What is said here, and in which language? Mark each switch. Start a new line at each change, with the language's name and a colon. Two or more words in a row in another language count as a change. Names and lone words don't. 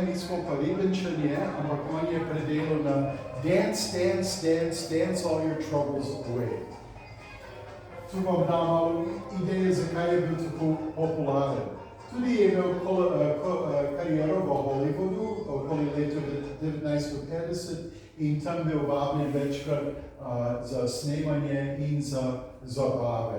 Slovenian: mi smo pa Ribenčanje, ampak on je predelal na
English: dance, dance, dance, dance all your troubles away.
Slovenian: Tu vam dam malo ideje, zakaj je bil tako popularen. Tudi je imel kariero v Hollywoodu okoli leta 1950 in tam bil vabljen večkrat za snemanje in za zabave.